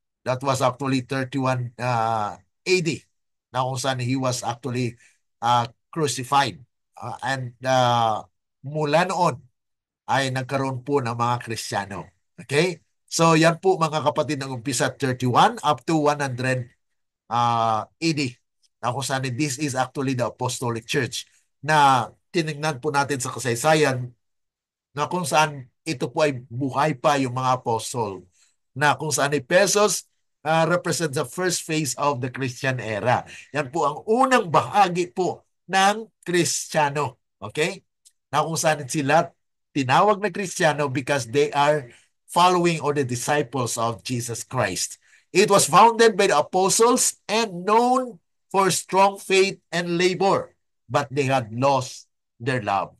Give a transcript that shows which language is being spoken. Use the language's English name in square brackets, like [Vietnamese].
[English] That was actually 31 AD, [Filipino] na kung saan [English] he was actually crucified. [Filipino] And mula noon ay nagkaroon po ng mga Kristiyano. Okay? So yan po mga kapatid ng umpisa 31 up to 100 AD. Na kung saan [English] this is actually the Apostolic Church [Filipino] na tinignan po natin sa kasaysayan na kung saan ito po ay buhay pa yung mga apostol, na kung saan [English] Ephesus represents the first phase of the Christian era. [Filipino] Yan po ang unang bahagi po ng Kristiyano. Okay? Na kung saan sila tinawag na Kristiyano [English] because they are following or the disciples of Jesus Christ. It was founded by the apostles and known for strong faith and labor, but they had lost their love.